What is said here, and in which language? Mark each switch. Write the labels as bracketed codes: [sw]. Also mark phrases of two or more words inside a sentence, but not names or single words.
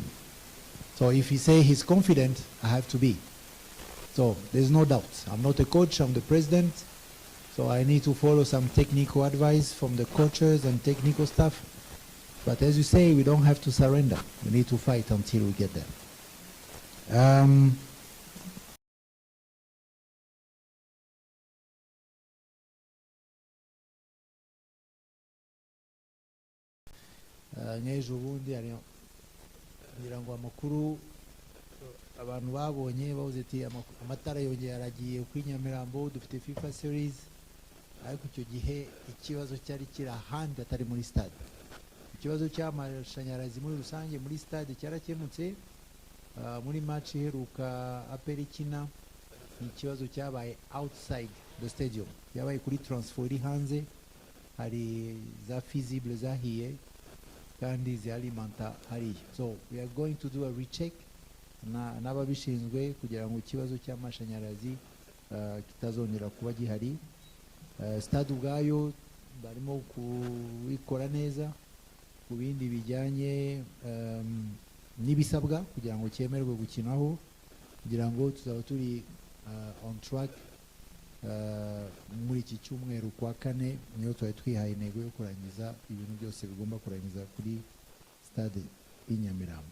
[en] So if he say he's confident, I have to be. So there's no doubt. I'm not a coach, I'm the president. So I need to follow some technical advice from the coaches and technical staff. But as you say, we don't have to surrender. We need to fight until we get there. [rw] Nk'ejo bundi ngira ngo amakuru abantu babonye bavuze ati amatara yongeye aragiye kuri Nyamirambo, dufite FIFA series, ariko icyo gihe ikibazo cyari kiri ahandi atari muri stade. Ikibazo cy'amashanyarazi muri rusange muri stade cyarakemutse. Muri match iheruka APR ikina, ikibazo cyabaye [en] outside the stadium, [rw] cyabaye kuri transfer iri hanze, hari za feasible zahiye kandi zialimenta hariya. [en] So we are going to do a recheck [rw] n'ababishinzwe kugira ngo ikibazo cy'amashanyarazi kitazongera kuba gihari. Stade ubwayo barimo kubikora neza ku bindi bijyanye n'ibisabwa kugira ngo cyemerwe gukinaho, kugira ngo tuzaba turi [en] on track [rw] muri iki cyumweru kwa 4 niyo twari twihaye intego yo kurangiza ibintu byose bigomba kurangiza kuri stade y'Inyamirambo.